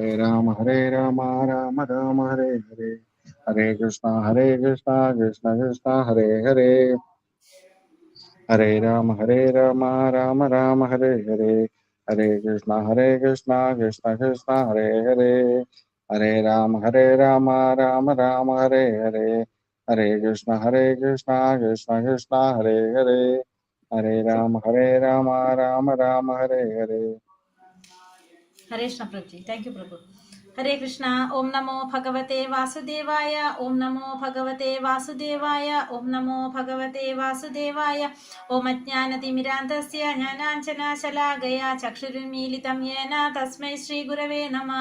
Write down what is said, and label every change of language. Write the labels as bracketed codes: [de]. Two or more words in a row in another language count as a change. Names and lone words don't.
[sa] രാമ രാമ രാമ ഹരേ ഹരേ ഹരേ കൃഷ്ണ കൃഷ്ണ കൃഷ്ണ ഹരേ ഹരേ ഹരേ രാമ രാമ ഹരേ ഹരേ ഹരേ കൃഷ്ണ കൃഷ്ണ കൃഷ്ണ ഹരേ ഹരേ ഹരേ രാമ രാമ ഹരേ ഹരേ ഹരേ കൃഷ്ണ കൃഷ്ണ കൃഷ്ണ ഹരേ ഹരേ ഹരേ രാമ രാമ ഹരേ ഹരേ. ഹരേ കൃഷ്ണ പ്രഭുജി. [en] thank you പ്രഭു. [sa] ഹരേ കൃഷ്ണ. ഓം നമോ ഭഗവതേ വാസുദേവായ. ഓം നമോ ഭഗവതേ വാസുദേവായ. ഓം നമോ ഭഗവതേ വാസുദേവായ. ഓം അജ്ഞാനതിമിരാന്തസ്യ ജ്ഞാനാഞ്ജനശലാകയ ചക്ഷുരുന്മീലിതം യേന തസ്മൈ ശ്രീ ഗുരവേ നമഃ.